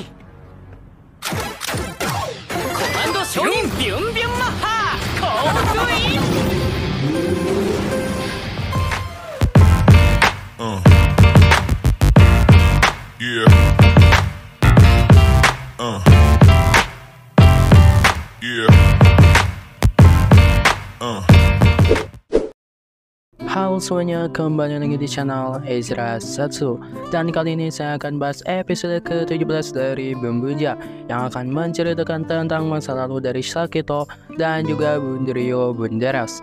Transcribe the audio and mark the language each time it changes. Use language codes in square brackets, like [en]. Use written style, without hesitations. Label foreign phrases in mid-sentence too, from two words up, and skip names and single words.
[ja] コマンド商人ビュンビュンマッハーコールイン。 [en] Yeah. Yeah. [id] Halo semuanya, kembali lagi di channel Ezra Satsu. Dan kali ini saya akan bahas episode ke-17 dari Bumbuja, yang akan menceritakan tentang masa lalu dari Sakito dan juga Bunryo Bunderas.